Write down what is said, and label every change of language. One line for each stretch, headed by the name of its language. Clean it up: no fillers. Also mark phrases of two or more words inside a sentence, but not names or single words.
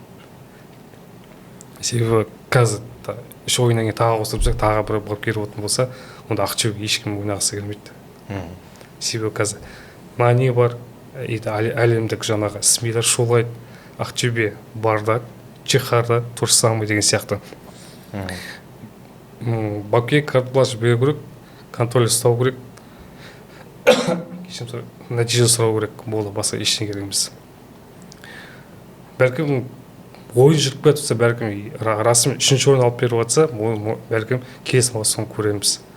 Kazakh: Себебі қазір үш ойыннан кейін тағы қосылып тағы бір бапкер болатын болса, онда Ақтөбеге ешкім ойнағысы келмейді. Себебі қазір Нани бар, әлемдік жаңағы СМИ-лер шулайды, Ақтөбе барда,
Russian: Чехарда то же самое
Kazakh: деген сияқты. Бапкерге карт-бланш беру керек, контроль ұстау керек, нәтиже сұрау керек, болды, басқа ештеңе керек емес. Бәлкім ойын жүріп кетсе, бәлкім расымен үшінші орын алып беріп жатса, бәлкім келесі маусым көреміз.